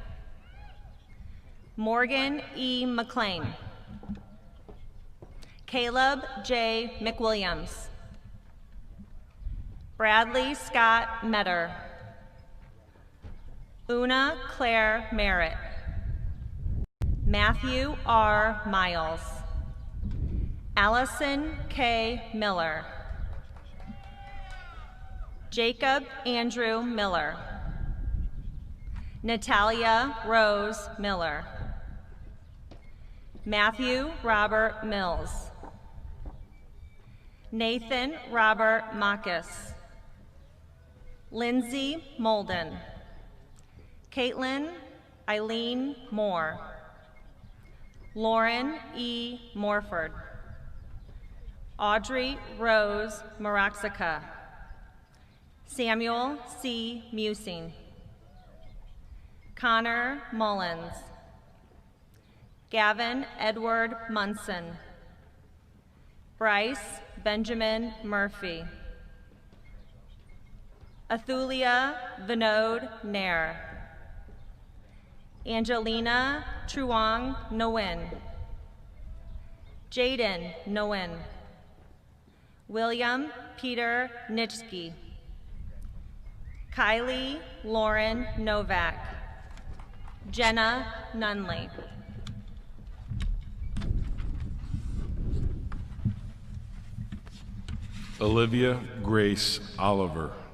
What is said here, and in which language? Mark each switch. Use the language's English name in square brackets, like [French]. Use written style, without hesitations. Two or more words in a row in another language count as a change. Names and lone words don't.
[English] Morgan E. McLean. Caleb J. McWilliams. Bradley Scott Metter. Una Claire Merritt. Matthew R. Miles. Allison K. Miller. Jacob Andrew Miller. Natalia Rose Miller. Matthew Robert Mills. Nathan Robert Makis. Lindsay Molden. Caitlin Eileen Moore. Lauren E. Morford. Audrey Rose Maraxica. Samuel C. Musing. Connor Mullins. Gavin Edward Munson. Bryce Benjamin Murphy. Athulia Vinod Nair. Angelina Truong Nguyen. Jaden Nguyen. William Peter Nitschke. Kylie Lauren Novak. Jenna Nunley. Olivia Grace Oliver.